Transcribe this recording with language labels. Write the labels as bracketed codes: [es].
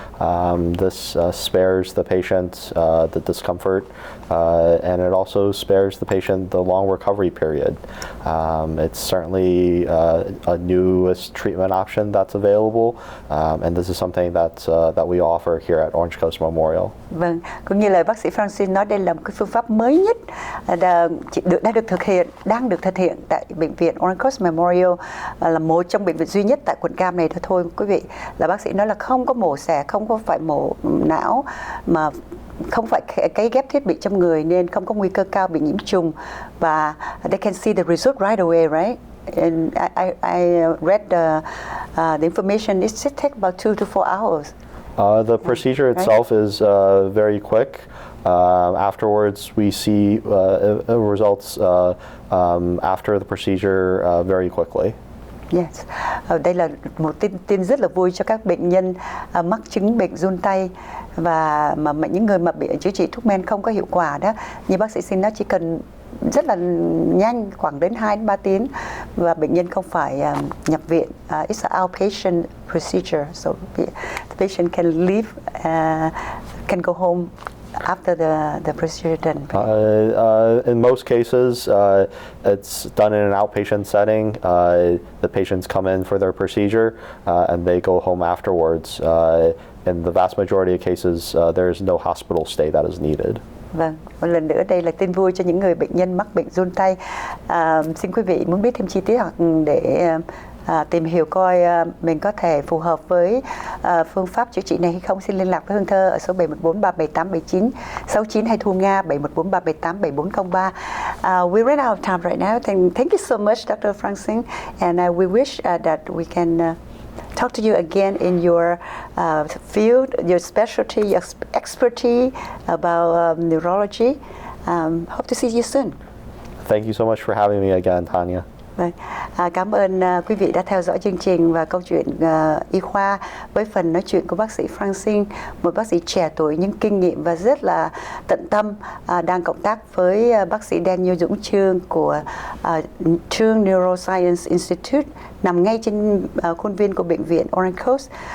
[en] This spares the patient the discomfort, and it also spares the patient the long recovery period. It's certainly a newest treatment option that's available, and this is something that we offer here at Orange Coast Memorial. [vi] Vâng, cũng như lời bác sĩ Francine nói, đây là một cái phương pháp mới nhất đang được thực hiện tại bệnh viện Orange Coast Memorial, là một trong bệnh viện duy nhất tại quận Cam này thôi quý vị. Là bác sĩ nói là không có mổ xẻ, không có phải mổ não, mà không phải cấy ghép thiết bị trong người, nên không có nguy cơ cao bị nhiễm trùng, và [en] they can see the result right away, right? And I read the information. It should take about 2 to 4 hours. The procedure itself is very quick. Afterwards, we see results after the procedure very quickly. [vi] Yes, đây là một tin rất là vui cho các bệnh nhân mắc chứng bệnh run tay, và những người mà bị chữa trị thuốc men không có hiệu quả đó, như bác sĩ xin nói, chỉ cần rất là nhanh, khoảng đến 2 đến 3 tiếng, và bệnh nhân không phải nhập viện. [en] It's an outpatient procedure, so the patient can leave, can go home after the procedure done. In most cases, it's done in an outpatient setting. The patients come in for their procedure, and they go home afterwards. In the vast majority of cases, there is no hospital stay that is needed. [vi] Vâng, một lần nữa đây là tin vui cho những người bệnh nhân mắc bệnh run tay. Xin quý vị muốn biết thêm chi tiết hoặc để tìm hiểu coi mình có thể phù hợp với phương pháp chữa trị này hay không, xin liên lạc với Hương Thơ ở số 714 378 7969 hay Thu Nga 714 378 7403. [en] We ran out of time right now. Thank you so much, Dr. Francine, and we wish that we can talk to you again in your field, your specialty, your expertise about neurology. Hope to see you soon. Thank you so much for having me again, Tanya. [vi] Vâng. Cảm ơn quý vị đã theo dõi chương trình và câu chuyện y khoa với phần nói chuyện của bác sĩ Francine, một bác sĩ trẻ tuổi nhưng kinh nghiệm và rất là tận tâm, đang cộng tác với bác sĩ Daniel Dũng Chương của trường Neuroscience Institute nằm ngay trên khuôn viên của bệnh viện Orange Coast.